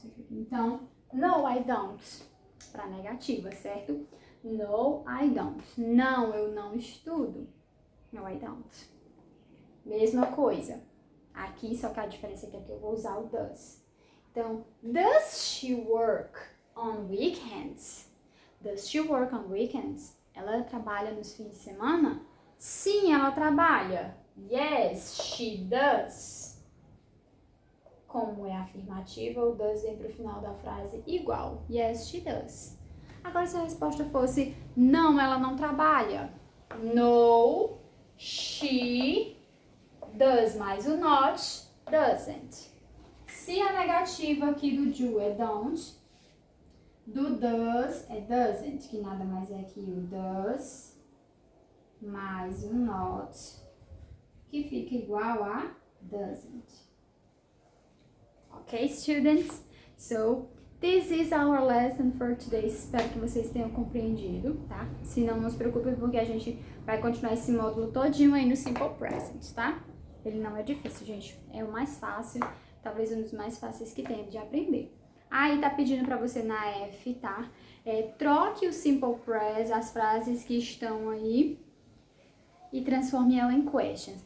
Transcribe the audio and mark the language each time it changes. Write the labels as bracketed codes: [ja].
[pt] Então, [en] no, I don't. [pt] Para negativa, certo? [en] No, I don't. [pt] Não, eu não estudo. No, I don't. Mesma coisa. Aqui, só que a diferença aqui é que eu vou usar o does. [en] Então, does she work on weekends? Does she work on weekends? [pt] Ela trabalha nos fins de semana? Sim, ela trabalha. [en] Yes, she does. [pt] Como é afirmativa, o does vem para o final da frase igual. [en] Yes, she does. [pt] Agora, se a resposta fosse não, ela não trabalha. [en] No, she does [pt] mais o [en] not, doesn't. [pt] Se a negativa aqui do do é don't, do does é doesn't, que nada mais é que o does mais o not, que fica igual a doesn't. [en] Ok, students? So, this is our lesson for today. [pt] Espero que vocês tenham compreendido, tá? Se não, não se preocupem, porque a gente vai continuar esse módulo todinho aí no Simple Present, tá? Ele não é difícil, gente. É o mais fácil, talvez um dos mais fáceis que tem de aprender. Aí tá pedindo pra você na F, tá? Troque o Simple Present, as frases que estão aí, e transforme ela em questions.